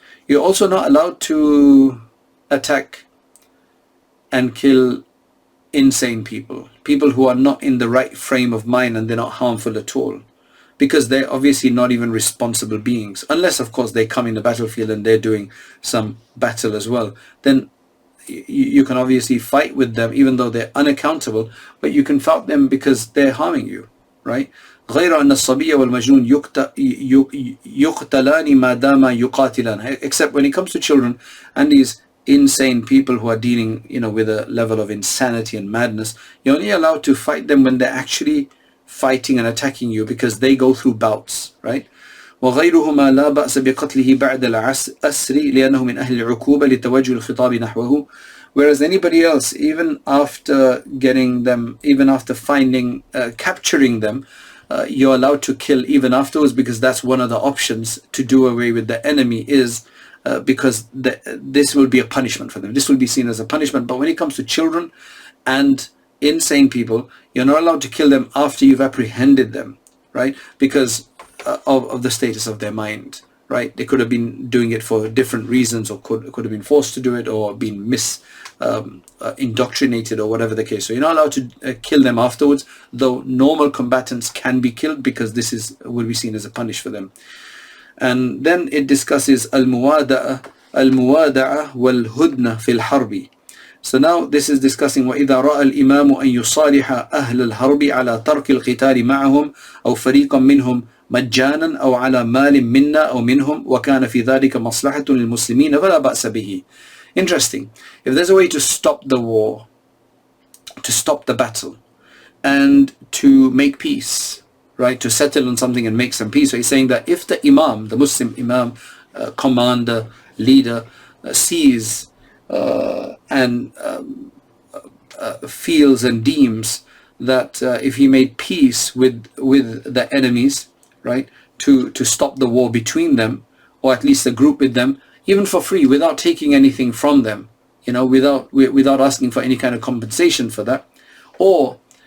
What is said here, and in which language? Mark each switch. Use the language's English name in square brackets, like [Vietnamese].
[English] You're also not allowed to attack and kill insane people who are not in the right frame of mind, and they're not harmful at all, because they're obviously not even responsible beings, unless of course they come in the battlefield and they're doing some battle as well. Then you can obviously fight with them even though they're unaccountable, but you can fight them because they're harming you, right? [Arabic] غير أن الصبي والمجنون يقتلان ما دام يقاتلان. [English] Except when it comes to children and these insane people who are dealing, with a level of insanity and madness, you're only allowed to fight them when they're actually fighting and attacking you, because they go through bouts, right? [Arabic] وغيرهما لا بأس بقتله بعد الأسر لأنه من أهل العقوبة لتوجه الخطاب نحوه. [English] Whereas anybody else, even after getting them, even after capturing them, you're allowed to kill even afterwards, because that's one of the options to do away with the enemy, is because this will be a punishment for them. This will be seen as a punishment. But when it comes to children and insane people, you're not allowed to kill them after you've apprehended them, right? Because of the status of their mind, right? They could have been doing it for different reasons, or could have been forced to do it, or been indoctrinated, or whatever the case. So you're not allowed to kill them afterwards, though normal combatants can be killed, because this will be seen as a punish for them. And then it discusses [Arabic] al-muwada'a wal-hudna fil harbi. [English] So now this is discussing [Arabic] وَإِذَا رَأَى الْإِمَامُ أَن يُصَالِحَ أَهْلَ الْحَرْبِ عَلَى تَرْكِ الْقِتَالِ مَعَهُمْ أَوْ فَرِيقًا مِّنْهُمْ مَجَّانًا أَوْ عَلَى مَالٍ مِنَّا أَوْ مِنْهُمْ وَكَانَ فِي ذَلِكَ مَصْلَحَةٌ لِلْمُسْلِمِينَ فَلَا بَأْسَ بِهِ. [English] Interesting. If there's a way to stop the war, to stop the battle, and to make peace, right, to settle on something and make some peace. So he's saying that if the imam, the Muslim imam, commander, leader, sees and feels and deems that if he made peace with the enemies, right, to stop the war between them, or at least a group with them, even for free, without taking anything from them, without asking for any kind of compensation for that, or